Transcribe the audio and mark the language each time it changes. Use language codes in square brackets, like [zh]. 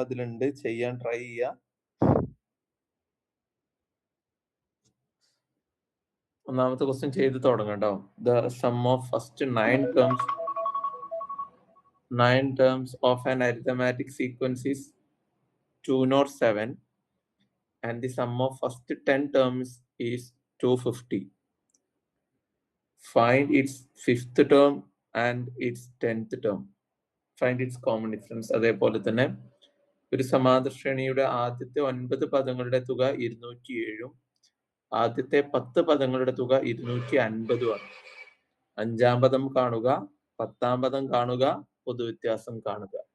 [ml] അതിലുണ്ട്, ചെയ്യാൻ ട്രൈ ചെയ്യുക. ഒന്നാമത്തെ ക്വസ്റ്റ്യൻ ചെയ്ത് തുടങ്ങാം കേട്ടോ. [en] The sum of first 9 terms of an arithmetic sequence is 207 and the sum of first 10 terms is 250. Find its fifth term and its 10th term. Find its common difference. [ml] അതേപോലെ തന്നെ ഒരു സമാന്തര ശ്രേണിയുടെ ആദ്യത്തെ 9 പദങ്ങളുടെ തുക 207 ആദ്യത്തെ 10 പദങ്ങളുടെ തുക 250 ആണ്. 5-ാം പദം കാണുക, 10-ാം പദം കാണുക, പൊതുവ്യത്യാസം കാണുക.